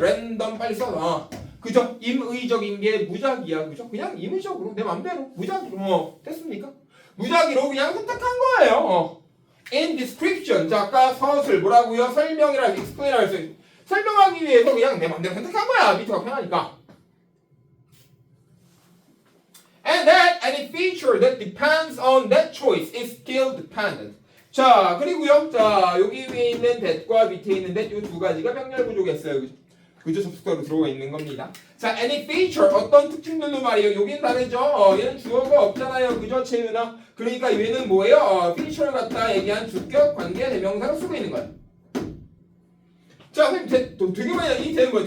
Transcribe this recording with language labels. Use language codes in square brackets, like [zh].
[ko] 랜덤 빨리 써. 그죠? 임의적인 게 무작위야. 그죠? 그냥 임의적으로 내 맘대로 무작위로 됐습니까? 무작위로 그냥 선택한 거예요. [en] In description. [ko] 자, 아까 서술 뭐라고요? 설명이라 explain이라 했어요. 설명하기 위해서 그냥 내 맘대로 선택한 거야. 밑에가 편하니까. [en] And that any feature that depends on that choice is skill dependent. [ko] 자, 그리고요. 자, 여기 위에 있는 that과 밑에 있는 that 이 두 가지가 병렬 구조겠어요. 그죠? 접속사로 들어가 있는 겁니다. 자, [en] any feature [ko] 어떤 특징들도 말이에요. 여긴 다르죠. 얘는 주어가 없잖아요. 그죠? 채윤아. 그러니까 얘는 뭐예요? feature를 갖다 얘기한 주격 관계 대명사로 쓰고 있는 거예요. 자, 선생님 되게 많이 되는 거예요.